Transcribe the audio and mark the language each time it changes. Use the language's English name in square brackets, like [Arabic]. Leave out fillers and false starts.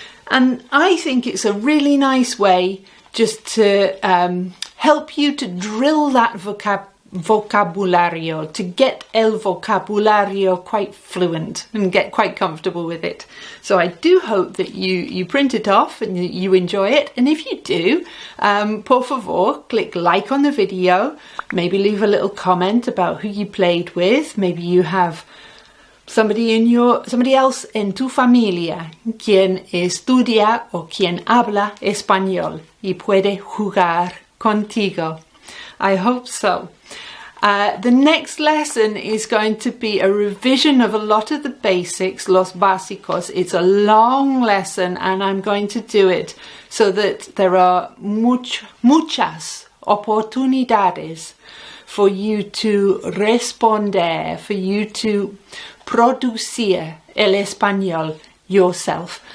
[English] And I think it's a really nice way just to help you to drill that vocabulario, to get [Spanish] el vocabulario [English] quite fluent and get quite comfortable with it. So I do hope that you print it off and you enjoy it. And if you do, [Spanish] por favor, [English] click like on the video, maybe leave a little comment about who you played with. Maybe you have somebody else [Spanish] en tu familia quien estudia o quien habla español y puede jugar contigo. [English] I hope so. The next lesson is going to be a revision of a lot of the basics, [Spanish] los básicos. [English] It's a long lesson and I'm going to do it so that there are [Spanish] muchas oportunidades [English] for you to [Spanish] responder, [English] for you to [Spanish] producir el español [English] yourself.